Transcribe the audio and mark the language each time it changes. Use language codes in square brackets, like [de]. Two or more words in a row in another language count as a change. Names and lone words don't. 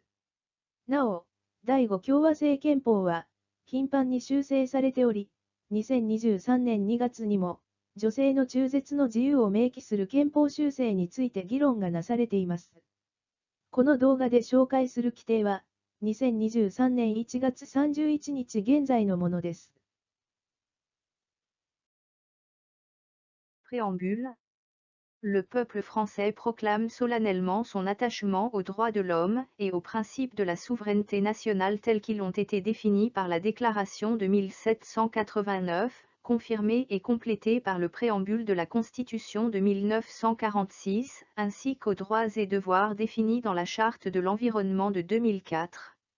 [ja] なお、第5共和制憲法は、頻繁に修正されており、2023年2月にも、女性の中絶の自由を明記する憲法修正について議論がなされています。この動画で紹介する規定は、2023年1月31日現在のものです。 [fr] Préambule. Le peuple français proclame solennellement son attachement aux droits de l'homme et aux principes de la souveraineté nationale tels qu'ils ont été définis par la Déclaration de 1789, confirmée et complétée par le préambule de la Constitution de 1946, ainsi qu'aux droits et devoirs définis dans la Charte de l'environnement de 2004.